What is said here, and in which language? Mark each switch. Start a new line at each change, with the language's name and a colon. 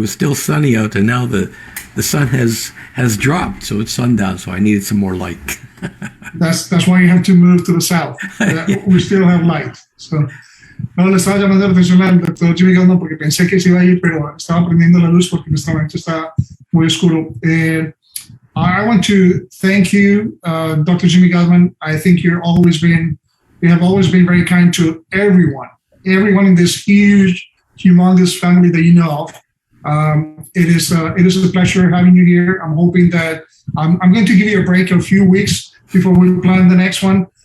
English: It was still sunny out, and now the sun has dropped, so it's sundown. So I needed some more light. That's why you have to move to the south. We still have light.
Spanish: So, no, le estaba llamando la atención al doctor Jimmy Gutman porque pensé que se iba a ir, pero estaba prendiendo la luz porque en este momento está muy oscuro.
English: I want to thank you, Dr. Jimmy Gutman. I think you have always been very kind to everyone in this huge, humongous family that you know of. It is a pleasure having you here. I'm hoping that I'm going to give you a break a few weeks before we plan the next one.